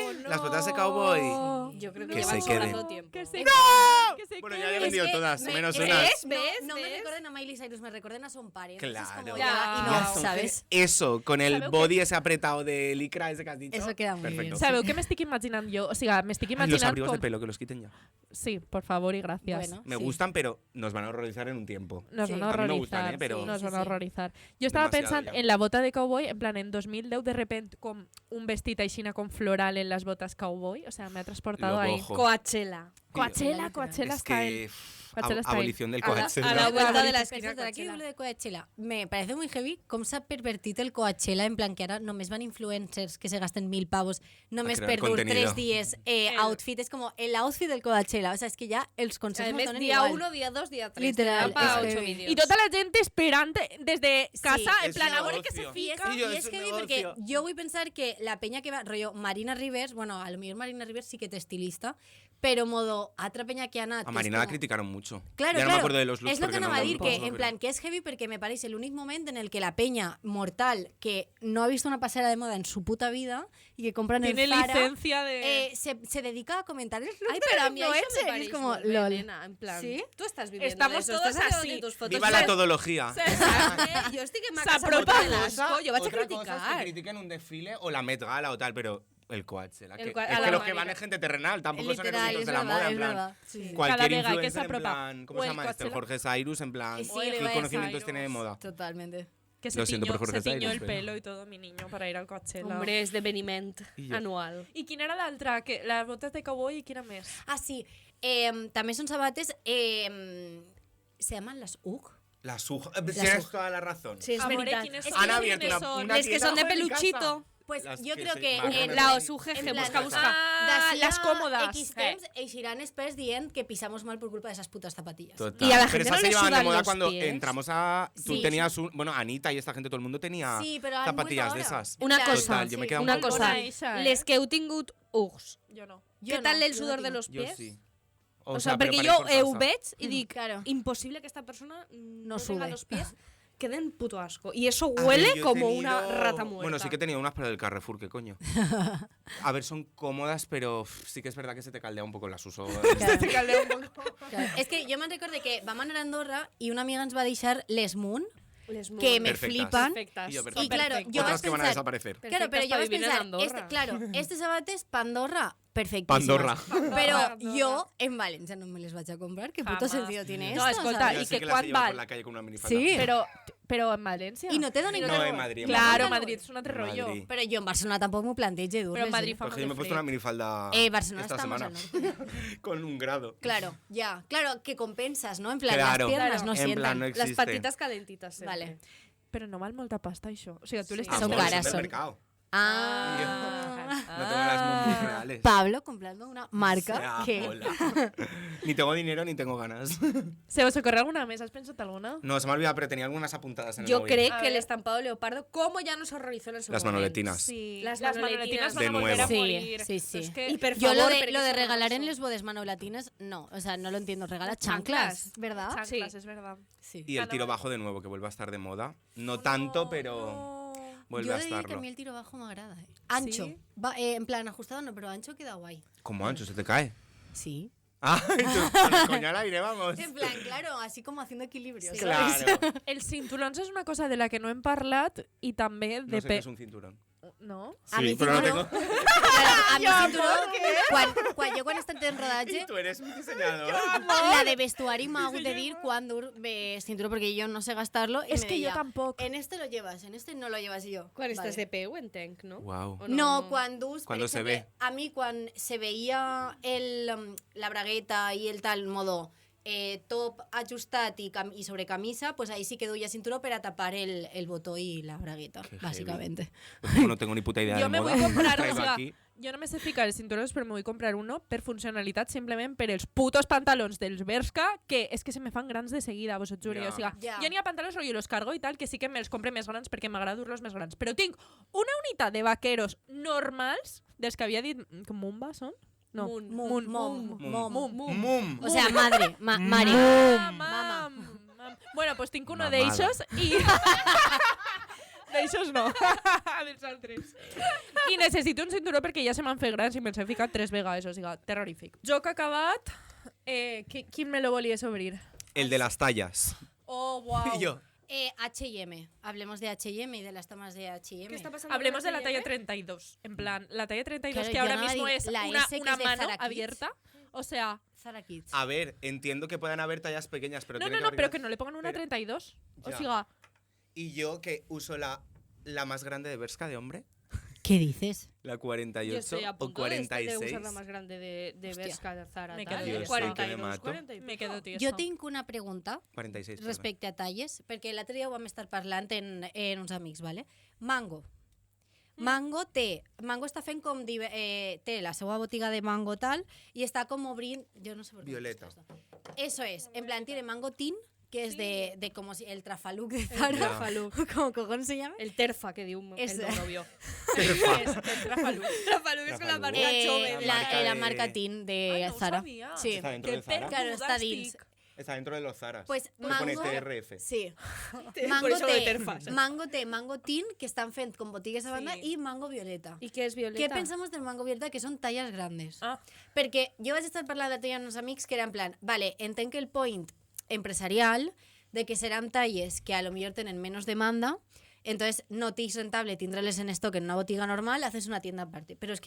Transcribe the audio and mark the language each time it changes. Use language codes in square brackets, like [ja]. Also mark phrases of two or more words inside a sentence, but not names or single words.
[es] Oh, Las botas de cowboy. Yo creo Que que llevan se queden. sobrando tiempo. Que se que se Bueno, quede. ya he vendido que todas, me- menos ¿ves? unas. No me ¿Ves? recuerden a Miley Cyrus, me recuerden a Son Pares. Claro. Es como Ya. ya, y Ya no, son ¿sabes? Eso, con el [ca] Sabeu [es] body ese apretado de licra ese que has dicho. Eso queda muy Perfecto. bien. [ca] Sabeu què m'estic imaginant jo? O sigui, m'estic [es] Ay, los [ca] imaginant [es] abrigos de [ca] com... [es] pelo, que los quiten ya. Sí, por favor y gracias. Bueno. Me Sí. gustan, pero nos van a horrorizar en un tiempo. Nos Sí. van A a mí me horrorizar. gustan, pero- Nos Sí, van sí, a sí. [ca] horrorizar. Jo estava [es] Demasiado [ca] pensant [es] ya. [ca] en la bota de cowboy, en plan, en 2010 [es] de repente [ca] com un vestit aixina com floral [es] en las botas cowboy. O sea, me ha transportado Lo ahí. cojo. Coachella. Coachella, Tío, Coachella Es está que... en... Coachella está abolición del A la- Coachella. a la vuelta de la [ca] Per [es] esquina. [ca] cert, ara que Coachella. [es] hablo de Coachella, me parece muy heavy [ca] com s'ha pervertit el Coachella, en plan que ara només van influencers que se gasten 1.000 pavos només [es] crear [ca] per dur [es] contenido. [ca] 3 dies outfit. És com el outfit del Coachella. [es] O sea, [ca] és que ja els consells [es] Además, [ca] donen [es] día [ca] igual. [es] 1, día 2, día 3. Literal, Para es 8 heavy. vídeos. Y [ca] tota la gent esperant des de casa, en [es] es [ca] plan, [es] un [ca] a veure què se [es] negocio. [ca] fica. [es] Sí, yo, [ca] I [es] es [ca] és [es] un [ca] heavy [es] negocio. [ca] perquè jo vull pensar que la penya que va, rollo Marina Rivers, bueno, a lo millor Marina Rivers sí que té estilista, però modo altra penya que ha anat... [es] A [ca] que és [es] Marina la como- criticaron mucho. Claro, ya no claro. me acuerdo de los looks Es lo que porque [ca] anava a [es] no [ca] dir, [es] me [ca] que [es] acuerdo, [ca] en [es] pero- [ca] plan que és heavy perquè me pareix l'únic moment en el que la penya mortal que [es] no ha visto una pasera de moda en su puta vida y que compran Tiene el Zara, licencia de... se dedica a comentar el look Ay, de pero los a mí eso me influencers. parece Es como, muy bien, lol. nena, en plan, ¿Sí? tú estás viviendo Estamos de eso, todos estás así. de tus fotos. Viva la todología. Yo estoy que me [ca] Se [es] casa [ca] apropa [es] por el cosa, asco, yo voy a Otra cosa es que criticar. critiquen un desfile o la Met Gala o tal, pero el Coachella. El Que, Coa- es a que la los que Marina. van es gente terrenal, tampoco son Literal, eruditos es de la verdad, moda, en es plan. verdad. Sí. Cualquier [ca] Cada vega que [es] influencer, [ca] se [es] en [ca] apropa. [es] plan, ¿cómo [ca] O [es] se [ca] el [es] llama este? [ca] Coachella. [es] Jorge Cyrus, en plan, Sí, ¿qué le iba a conocimientos Cyrus. tiene de moda? Totalmente. Que Lo siento por Jorge se tiñó Cyrus, el pero- pelo y todo mi niño para ir al Coachella. Hombre, es de Beniment Y yo. anual. [ca] I quina era l'altra? Que les botes de cowboy i quina més? Ah, sí. [es] También son sabates. Se llaman las UG. Las UJ. Las Tienes UJ. toda la razón. Sí, es [ca] A veure [es] verdad. [ca] quines [es] Es [ca] són. [es] Han abierto [ca] quines [es] una, [ca] són. [es] una [ca] Les que [es] tienda [ca] son de [es] debajo mi casa. [ca] peluchito. [es] Pues Las yo que creo se que bajan Las UGG, en plan, busca, busca. [ca] Ah, d'ací les a còmodes. X temps eixiran experts dient que [es] pisamos mal por culpa de esas putas zapatillas. Total. Y a la Pero gente esas no se le llevaban de sudan moda los cuando pies. entramos a... Tú Sí. tenías un... Bueno, Anita y esta gente, todo el mundo tenía Sí, pero han zapatillas de vuelto ahora. esas. Una En plan, cosa, Total, yo me he quedado una un poco cosa. [ca] Bona eixa, Les que heu tingut Ugs. Jo no. [es] Yo ¿Qué tal no, el yo no sudor de tengo. los Yo pies? sí. O sea, pero [ca] perquè [es] para ir [ca] jo [es] por [ca] ho [es] casa. [ca] veig i dic, [es] Claro. imposible que esta persona No no tenga sube. los pies queden puto asco. Y eso A ver, huele yo he como una tenido- rata muerta. Bueno, sí que he tenido unas, pero del Carrefour, ¿qué coño? A ver, son cómodas, pero sí que es verdad que se te caldea un poco las uso. Claro. Claro. [ca] És que jo me'n recorde que vam anar a Andorra i una amiga ens va deixar les Moon, Les que me [es] Perfectas. [ca] flipan. [es] perfectas. Y yo, Y perfecto. claro, Perfecto. yo Otras vas que van a pensar, desaparecer. claro, pero yo para vas vivir en pensar, Andorra. este sabates Pandorra, perfectísimas. Pandorra. Pero Pandorra. [ca] yo en Valencia no me les vaig a comprar. [es] ¿Qué puto Jamás. sentido tiene No, esto? [ca] escolta, [es] ¿sabes? Yo [ca] ¿y [es] sí [ca] que [es] que las [ca] cuán [es] he llevado [ca] val? [es] por la calle con una minifalda. Sí. [ca] Però en València? Y no te donen [es] No, en Madrid. en [ca] Claro, Madrid. Madrid és un altre Madrid. rotllo. [es] Pero yo en Barcelona tampoco me planteé dur. [ca] Però en Madrid fa [es] Pues [ca] molt [es] que yo me he [ca] de [es] puesto una [ca] fred. [es] minifalda Barcelona esta está más semana. al norte. Con un grado. Claro, ya. Claro, que compensas, ¿no? En plan, Claro. las piernas Claro. no En sientan. plan, no Las existe. patitas calentitas. siempre. Vale. [ca] Però no val molta pasta, això. O sigui, tu les Sí. tens [es] Son bueno, caras, es son. supermercado. Ah. No tengo las muy reales. Pablo comprando una marca O sea, que... hola. Ni tengo dinero ni tengo ganas. [ca] Se us ocorre alguna més? Has pensat alguna? [es] No, se me ha olvidado, pero tenía algunas apuntadas en el Yo móvil. creo A que el ver. estampado leopardo, como ya nos horrorizó en su Las momento. manoletinas. Sí. Las [ca] Les [es] manoletinas van a de volver a nuevo. Sí, morir. sí, sí. [ca] És que... Y per [es] Yo [ca] favor, [es] lo de porque es regalar en horroroso. los bodes manolatinas, no. O sea, no lo entiendo. Regala chanclas. chanclas, ¿verdad? Chanclas, Sí. [ca] és verdad. [es] Sí. Y el tiro bajo de nuevo, que vuelve a estar de moda. No tanto, pero vuelve Yo a diría que a estarlo. mí el tiro bajo me agrada. Ancho. ¿Sí? Va, en plan, ajustado no, pero ancho queda guay. ¿Cómo ancho? ¿Se te cae? Sí. Ah, y tú, con el coño al aire, vamos. En plan, claro, así como haciendo equilibrio. ¿sabes? Claro. [ca] Els cinturons és una cosa de la que no hem parlat i també [es] No [ca] de... [es] sé qué es un cinturón. No? A mí Sí, pero no cinturón- tengo. [ca] a mi cinturó, quan he estat en rodatge, [es] Y tú eres mi diseñador. [ca] la de vestuari m'ha hagut de dir quan dur cinturó, [es] porque yo no sé gastarlo. Y Es [ca] me [es] que yo [ca] deia, [es] tampoco. en este lo llevas, en este no lo llevas. Y yo, [ca] Quan estàs [es] vale. [ca] de peu, entenc, no? [es] Wow. [ca] O No, quan dus, per [es] Cuando se [ca] exemple, [es] ve. [ca] a mi quan se veia la bragueta i el tal modo top ajustat i sobre camisa, [es] pues ahí [ca] sí que duia cinturó per a tapar el botó i la bragueta, [es] Qué básicamente. Pues como no tengo ni puta idea Yo de me moda, voy a comprar, o traigo sea, aquí. [ca] jo no me sé ficar els cinturons, però me vull comprar uno per funcionalitat simplement per els putos pantalons dels Bershka, que és que se me fan grans de seguida, vos ho juro. Ja. O sigui, Ja. jo n'hi ha pantalons que jo los cargo i tal, que sí que me'ls compre més grans perquè m'agrada dur-los més grans. Però tinc una unitat de vaqueros normals, dels que havia dit... Com Mumba són? No. Mum. [es] O sea, mare. [ca] Mam. Bueno, pues tinc uno [es] Mamada. [ca] d'eixos i... D'eixos no, dels altres. I necessito un cinturó perquè ja se m'han fet grans i me'ls he ficat 3 vegades, o sigui, terrorífic. Joc acabat, quin me lo volies obrir? [es] El de las tallas. Oh, wow. Y yo. H&M. Hablemos de H&M y de las tomas de H&M. [ca] Què està passant? [es] Hablemos de la talla 32. En plan, la talla 32 Claro, que yo ahora no la mismo digo. es La una, S que una es de mano Zara Kids. abierta. O sea, Zara Kids. A ver, entiendo que puedan haber tallas pequeñas, pero no, tiene no, que pero haber que no le pongan una Pero- 32. O Ya. sea, Y yo que uso la más grande de Bershka de hombre, ¿Qué dices? la 48 Yo estoy a o punto de 46. usar la más grande de Hostia. Bershka, de Zara. Me tal, quedo de tieso. 42, Que me mato. 40 i me pico. quedo tieso. [ca] Jo tinc una pregunta [es] 46. perdón. [ca] respecte a talles, perquè l'altre dia ho vam estar parlant en uns amics, ¿vale? Mango. Mango està fent com... té la seva botiga de mango tal i està com obrint... Jo no sé per què. Violeta. [es] Eso es. En plan, tiene mango tin, que es de como si el Trafaluc de Zara. Trafaluc. ¿Cómo cojón se llama? [ca] El terfa, que diu És- el meu novio. [es] Trafalú. [ca] Trafaluc és con la [es] Trafaluc. [ca] marca Chove. [es] La de- marca tin de [ca] Ay, no ho [es] Zara. [ca] sabia. [es] Sí. Está dentro de [ca] Que [es] Zara. [ca] Claro, está dins. [es] Está dentro de los Zaras. Pues Que pone mango... TRF. Sí. Por eso lo de terfa. [ca] Mango tin, que estan fent con botigues a banda, Sí. i mango violeta. I què és violeta? [es] Què pensamos del mango violeta? [ca] Que són talles grandes. Ah. Perquè jo vaig estar parlant de amb uns amics que era en plan, vale, entenc que el point empresarial de que seran talles que a lo millor tenen menos demanda, [es] entonces no te es rentable [ca] tindreles en stock en una botiga normal, [es] haces una tienda aparte. Pero es que